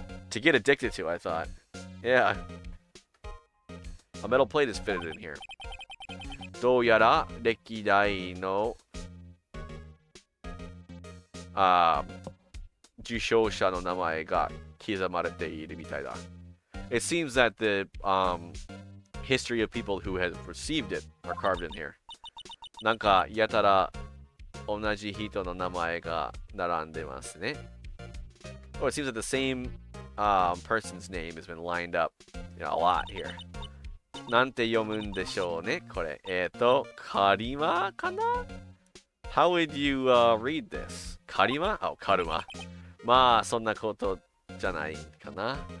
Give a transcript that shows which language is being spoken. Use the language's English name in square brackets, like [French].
[English] To get addicted to, I thought. Yeah. A metal plate is fitted in here. [Japanese] どうやら歴代の受賞者の名前が刻まれているみたいだ。 [English] It seems that the history of people who have received it are carved in here. [Japanese] なんかやたら同じ人の名前が並んでますね。 [English] Oh, it seems that the same person's name has been lined up, a lot here. [Japanese] なんて読むんでしょうね、これ。カリマかな [English] How would you read this? [Japanese] カリマ [English] Oh, [Japanese] カルマ。まあ、そんなことじゃないかな。